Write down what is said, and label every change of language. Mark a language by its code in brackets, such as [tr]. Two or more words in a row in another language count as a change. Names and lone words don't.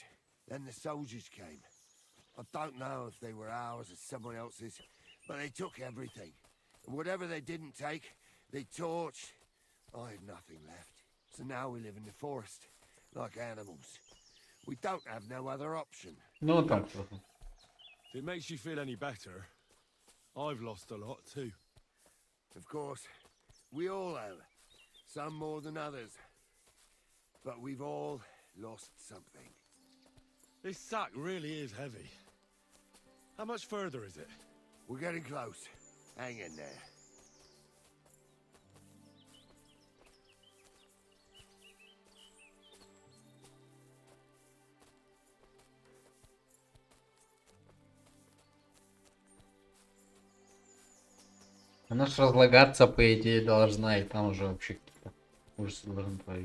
[en] Then the soldiers came. I don't know if they were ours or someone else's, but they took everything. And whatever they didn't take, they torched. I had nothing left. So now we live in the forest, like animals. We don't have no other option. [ru] Ну так. [en] If it makes you feel any better, I've lost a lot too. Of course, we all have. Some more than others. But we've all lost something. This sack really is heavy. How much further is it? We're getting close. Hang in there. [ru] Она ж разлагаться, по идее, должна, и там уже вообще какие-то ужасы должны творить.